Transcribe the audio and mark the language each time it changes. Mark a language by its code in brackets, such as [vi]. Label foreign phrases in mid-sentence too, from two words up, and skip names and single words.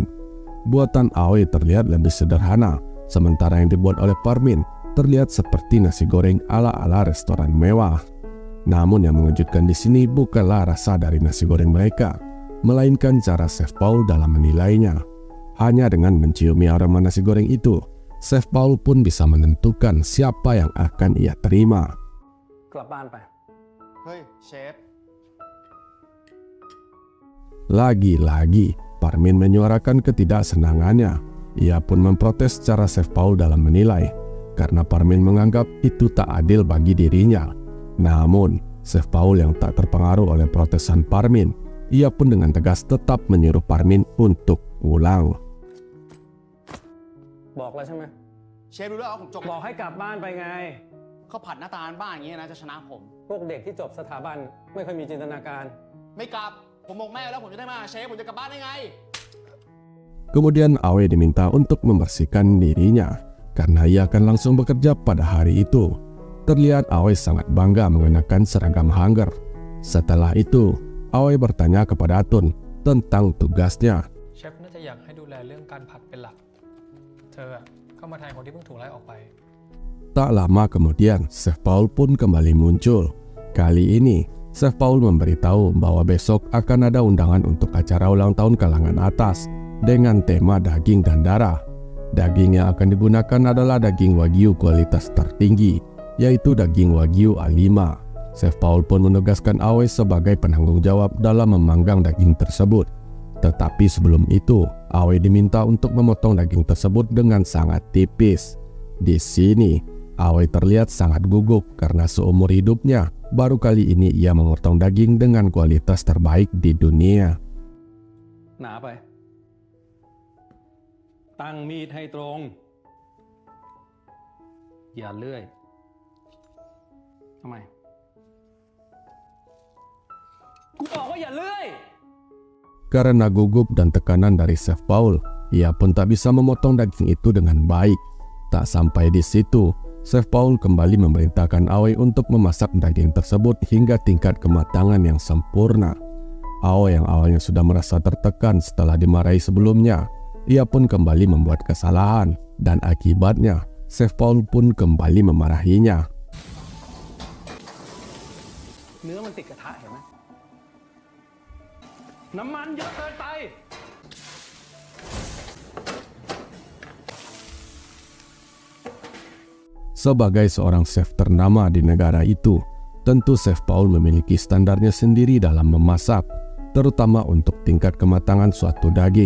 [id] Buatan Aoi terlihat lebih sederhana, sementara yang dibuat oleh Parmin terlihat seperti nasi goreng ala-ala restoran mewah. Namun yang mengejutkan di sini bukanlah rasa dari nasi goreng mereka, melainkan cara Chef Paul dalam menilainya. Hanya dengan menciumi aroma nasi goreng itu, Chef Paul pun bisa menentukan siapa yang akan ia terima. [th] กลับบ้านไป เฮ้ยเชฟ [id] Lagi-lagi, Parmin menyuarakan ketidaksenangannya. Ia pun memprotes cara Chef Paul dalam menilai, karena Parmin menganggap itu tak adil bagi dirinya. Namun, Chef Paul yang tak terpengaruh oleh protesan Parmin, ia pun dengan tegas tetap menyuruh Parmin untuk pulang. [th] บอกแล้วใช่ไหม เชฟรู้แล้วว่าผมจบ บอกให้กลับบ้านไปไง ข้าวผัดหน้าตาบ้านอย่างเงี้ยนะจะชนะผม พวกเด็กที่จบสถาบันไม่ค่อยมีจินตนาการ ไม่กลับผมบอกแม่แล้วผมจะได้มาเชฟผมจะกลับบ้านได้ไง [id] Kemudian Aoi diminta untuk membersihkan dirinya, karena ia akan langsung bekerja pada hari itu. Terlihat Aoi sangat bangga mengenakan seragam hanger. Setelah itu, Aoi bertanya kepada Atun tentang tugasnya. [th] เชฟน่าจะอยากให้ดูแลเรื่องการผัดเป็นหลัก เธอเข้ามาแทนคนที่เพิ่งถูกไล่ออกไป [id] Tak lama kemudian, Chef Paul pun kembali muncul. Kali ini, Chef Paul memberitahu bahwa besok akan ada undangan untuk acara ulang tahun kalangan atas dengan tema daging dan darah. Daging yang akan digunakan adalah daging Wagyu kualitas tertinggi, yaitu daging Wagyu A5. Chef Paul pun menugaskan Aoi sebagai penanggung jawab dalam memanggang daging tersebut. Tetapi sebelum itu, Aoi diminta untuk memotong daging tersebut dengan sangat tipis. Di sini, Aoi terlihat sangat gugup karena seumur hidupnya baru kali ini ia memotong daging dengan kualitas terbaik di dunia. [th] หนาไป ตั้งมีดให้ตรง อย่าเลื่อย ทำไม กูบอกว่าอย่าเลื่อย [id] Karena gugup dan tekanan dari Chef Paul, ia pun tak bisa memotong daging itu dengan baik. Tak sampai di situ, Chef Paul kembali memerintahkan Aoi untuk memasak daging tersebut hingga tingkat kematangan yang sempurna. Aoi yang awalnya sudah merasa tertekan setelah dimarahi sebelumnya, ia pun kembali membuat kesalahan, dan akibatnya Chef Paul pun kembali memarahinya. [th] เนื้อมันติดกระทะเห็นไหม น้ำมันเยอะเกินไป [id] Sebagai seorang chef ternama di negara itu, tentu Chef Paul memiliki standarnya sendiri dalam memasak, terutama untuk tingkat kematangan suatu daging.